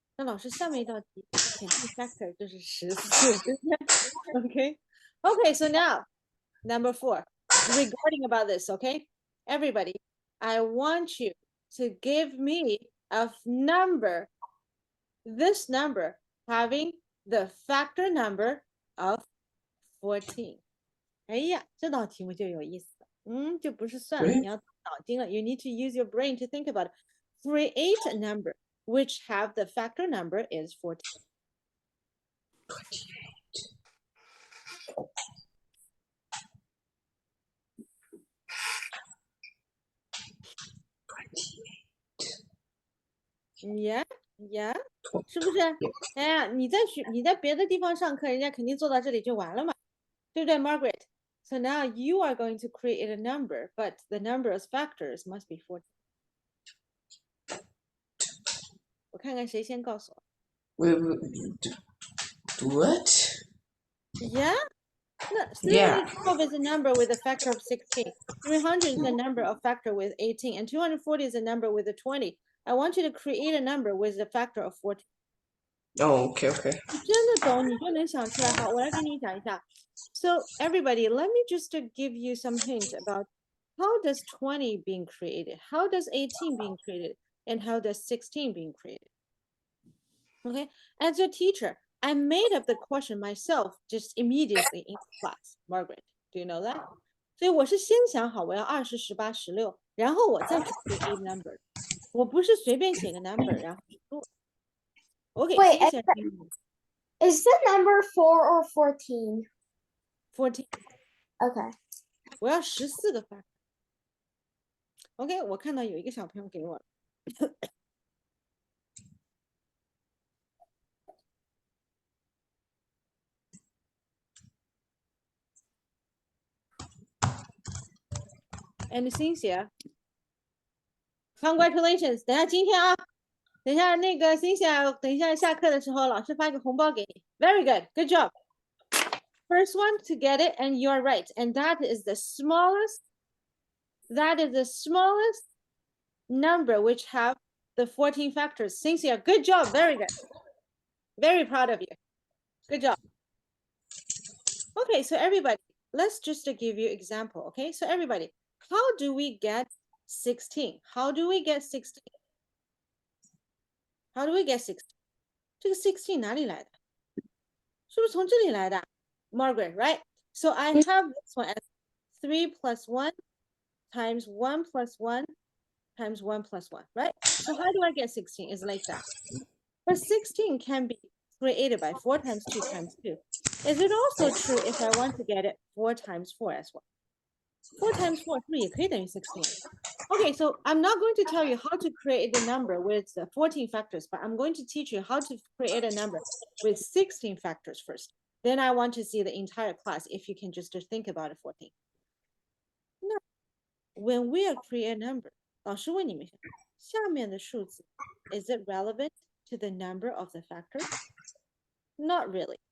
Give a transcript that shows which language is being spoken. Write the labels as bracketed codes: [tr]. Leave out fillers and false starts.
[zh] 那老师下面一道题显示 factor 就是14，对不对？Okay. [en] Okay, so now number 4. Regarding about this, okay? Everybody, I want you to give me a number, this number having the factor number of 14. [zh] 哎呀，这道题目就有意思了。就不是算了，你要动脑筋了。 [en] You need to use your brain to think about it. Create a number which have the factor number is 14. Yeah, yeah. [zh] 是不是？哎呀，你在别的地方上课，人家肯定做到这里就完了嘛，对不对 ，Margaret? [en] So now you are going to create a number, but the number of factors must be 14. [zh] 我看看谁先告诉我。 [en] What? Yeah? No, Yeah. 312 is a number with a factor of 16. 300 is a number of factor with 18. And 240 is a number with a 20. I want you to create a number with a factor of 14. Oh, okay, okay. [zh] 你真的懂，你就能想出来。好，我来给你讲一下。 [en] So everybody, let me just give you some hint about how does 20 being created, how does 18 being created, and how does 16 being created. Okay, as your teacher, I made up the question myself just immediately in class. Margaret, do you know that? [zh] 所以我是先想好我要20、18、16，然后我再去 create number。我不是随便写个 number 然后做。 [en] OK， Wait, [zh] 接下来 [en] is the number 4 or 14? 14， Okay. [zh] 我要14个 factor。 OK， 我看到有一个小朋友给我了。 [en] And Cynthia, congratulations！ [zh] 等一下今天啊，等一下那个 Cynthia， 等一下下课的时候，老师发个红包给你。 [en] Very good, good job. First one to get it, and you're right. And that is the smallest. That is the smallest number which have the 14 factors. Cynthia, good job. Very good. Very proud of you. Good job. Okay, so everybody, let's just give you example. Okay, so everybody, how do we get 16? How do we get 16? How do we get 16? [zh] 这个 16 哪里来的？是不是从这里来的？ [en] Margaret, right? So I have this one as 3 plus 1 times 1 plus 1 times 1 plus 1, right? So how do I get 16? It's like that. But 16 can be created by 4 times 2 times 2. Is it also true if I want to get it 4 times 4 as well? 4 times 4, 3 [zh] 也可以等于 [en] 16. Okay, so I'm not going to tell you how to create the number with the 14 factors, but I'm going to teach you how to create a number with 16 factors first. Then I want to see the entire class if you can just think about it 14. Now, when we are create a number, [zh] 老师问你们下面的数字 [en] is it relevant to the number of the factors? Not really.